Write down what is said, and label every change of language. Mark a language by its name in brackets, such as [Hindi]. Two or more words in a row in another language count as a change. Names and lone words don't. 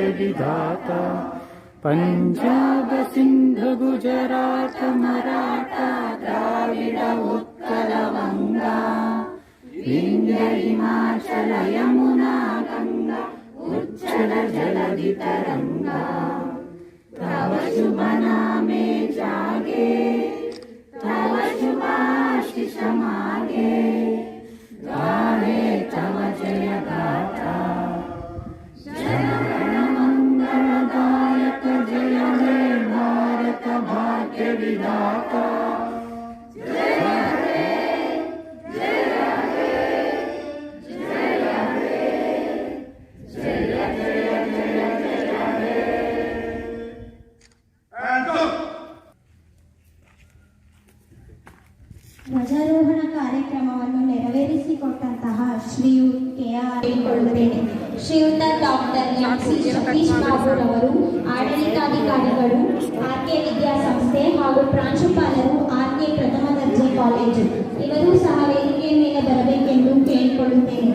[Bangla] বিধাতা, পাঞ্জাব সিন্ধ গুজরাট মারাঠা দ্রাবিড় উৎকল গঙ্গা বিন্ধ্য হিমাচল যমুনা গঙ্গা উচ্চল জলধি তরঙ্গা. তব শুভ নামে জাগে, তব শুভ আশিস মাগে, গাহে তব জয় গাথা. জনগণ মঙ্গলদায়ক জয় হে ভারত ভাগ্য বিধাতা. জয় হে জয় হে জয় হে জয় জয় জয় জয় হে. [Kannada] ಧ್ವಜಾರೋಹಣ ಕಾರ್ಯಕ್ರಮವನ್ನು ನೆರವೇರಿಸಿಕೊಟ್ಟಂತಹ ಶ್ರೀಯುತ KR ಕೊಳ್ಳುತ್ತೇನೆ. ಶ್ರೀಯುತ ಡಾಕ್ಟರ್ ಎಂ.ಸಿ. ಸತೀಶ್ ಬಾಬುರವರು, ಆಡಳಿತಾಧಿಕಾರಿಗಳು, ಆರ್ಕೆ ವಿದ್ಯಾಸಂಸ್ಥೆ ಹಾಗೂ ಪ್ರಾಂಶುಪಾಲರು, ಆರ್ಕೆ ಪ್ರಥಮ ದರ್ಜೆ ಕಾಲೇಜು, ಇವರು ಸಹ ವೇದಿಕೆಯ ಮೇಲೆ ಬರಬೇಕೆಂದು ಕೇಳಿಕೊಳ್ಳುತ್ತೇನೆ.